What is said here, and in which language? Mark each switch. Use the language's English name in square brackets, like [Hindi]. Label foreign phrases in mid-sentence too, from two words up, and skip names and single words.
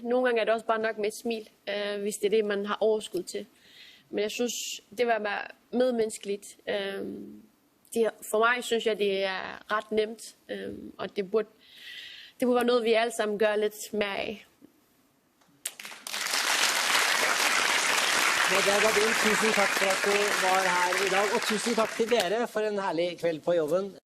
[Danish] Nogle gange er det også bare nok med et smil, hvis det er det, man har overskud til. Men jeg synes, det var bare medmenneskeligt. For mig synes jeg, det er ret nemt, og det burde være noget, vi alle sammen gør lidt mere af. [Norwegian] Tusen takk for at du var her i dag, og tusen takk til dere for en herlig kveld på jobben.